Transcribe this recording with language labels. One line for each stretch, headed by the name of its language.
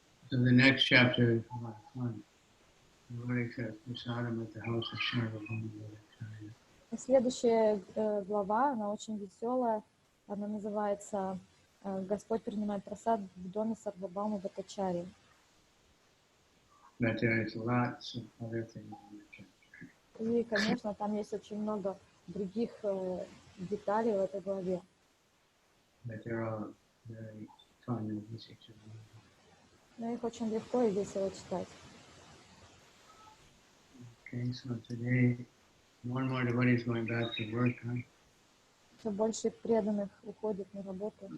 English: So the next chapter is a lot of fun. The says, Prasadam at the house of Sarvabhauma Bhattacharya.
Russian: Следующая глава, она очень веселая, она называется «Господь принимает прасад в доме Сарвабхаума Бхаттачарьи».
English: But there is lots of other things in the chapter.
Russian: И, конечно, там есть очень много других деталей в этой главе.
English: But they're all very fun and easy to read.
Russian: Но их очень легко и весело читать.
English: Okay, so today more and more devotees going back to work, huh?
Russian: Все больше преданных уходит на работу.